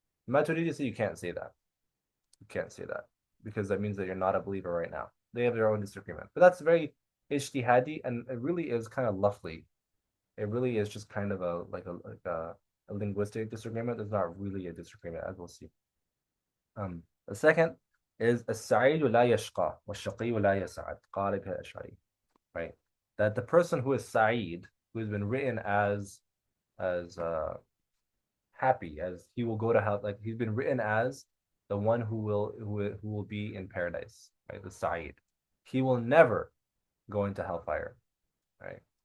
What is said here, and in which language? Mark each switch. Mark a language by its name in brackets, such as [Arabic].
[English] Maturidi say you can't say that. You can't say that because that means that you're not a believer right now. They have their own disagreement. But that's very ijtihadi, and it really is kind of lovely. It really is just kind of a linguistic disagreement. There's not really a disagreement, as we'll see. The second is [Arabic] السعيد لا يشقى والشقي لا يسعد قال بها الأشعري, right? [English] That the person who is Sa'id, who has been written as happy, as he will go to hell, like he's been written as the one who will be in paradise, right? The Sa'id, he will never go into hellfire, right?